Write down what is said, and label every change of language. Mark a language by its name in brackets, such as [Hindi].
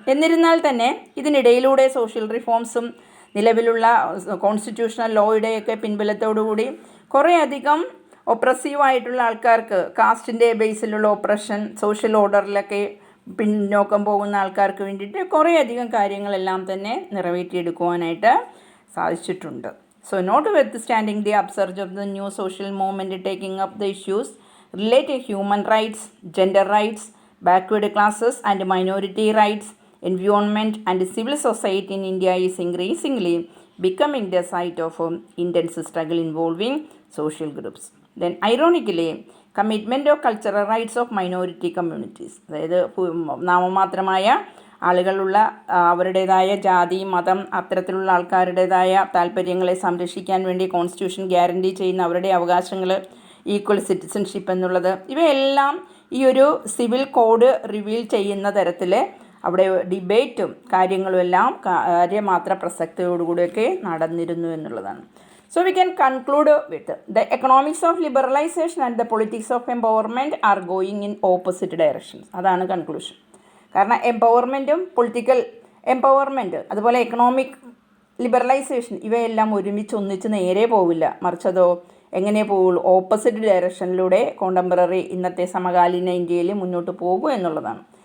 [Malayalam] എന്നിരുന്നാൽ തന്നെ ഇതിനിടയിലൂടെ സോഷ്യൽ റിഫോംസും നിലവിലുള്ള കോൺസ്റ്റിറ്റ്യൂഷണൽ ലോയുടെയൊക്കെ പിൻബലത്തോടുകൂടി കുറേയധികം ഒപ്രസീവായിട്ടുള്ള ആൾക്കാർക്ക്, കാസ്റ്റിൻ്റെ ബേസിലുള്ള ഓപ്രഷൻ, സോഷ്യൽ ഓർഡറിലൊക്കെ പിന്നോക്കം പോകുന്ന ആൾക്കാർക്ക് വേണ്ടിയിട്ട് കുറേയധികം കാര്യങ്ങളെല്ലാം തന്നെ നിറവേറ്റിയെടുക്കുവാനായിട്ട് സാധിച്ചിട്ടുണ്ട്. [English] So, notwithstanding the upsurge of the new social movement taking up the issues related to human rights, gender rights, backward classes and minority rights, environment and civil society in India is increasingly becoming the site of intense struggle involving social groups. Then ironically, commitment of cultural rights of minority communities, [Malayalam] അതായത് നാമമാത്രമായ ആളുകളുള്ള അവരുടേതായ ജാതി, മതം, അത്തരത്തിലുള്ള ആൾക്കാരുടേതായ താല്പര്യങ്ങളെ സംരക്ഷിക്കാൻ വേണ്ടി constitution guarantee ചെയ്യുന്ന അവരുടെ അവകാശങ്ങൾ, ഈക്വൽ സിറ്റിസൺഷിപ്പ് എന്നുള്ളത്, ഇവയെല്ലാം ഈ ഒരു സിവിൽ കോഡ് റിവീൽ ചെയ്യുന്ന തരത്തിൽ അവിടെ ഡിബേറ്റും കാര്യങ്ങളും എല്ലാം കാര്യമാത്ര പ്രസക്തിയോടുകൂടിയൊക്കെ നടന്നിരുന്നു എന്നുള്ളതാണ്. [English] So we can conclude with the economics of liberalization and the politics of empowerment are going in opposite directions. [Malayalam] അതാണ് കൺക്ലൂഷൻ. കാരണം എംപവർമെൻറ്റും പൊളിറ്റിക്കൽ എംപവർമെൻറ്റ് അതുപോലെ എക്കണോമിക് ലിബറലൈസേഷൻ ഇവയെല്ലാം ഒന്നിച്ച് നേരെ പോവില്ല. മറിച്ചതോ എങ്ങനെ പോവുള്ളൂ? ഓപ്പോസിറ്റ് ഡയറക്ഷനിലൂടെ കോണ്ടംപററി ഇന്നത്തെ സമകാലീന ഇന്ത്യയിൽ മുന്നോട്ട് പോകും എന്നുള്ളതാണ്.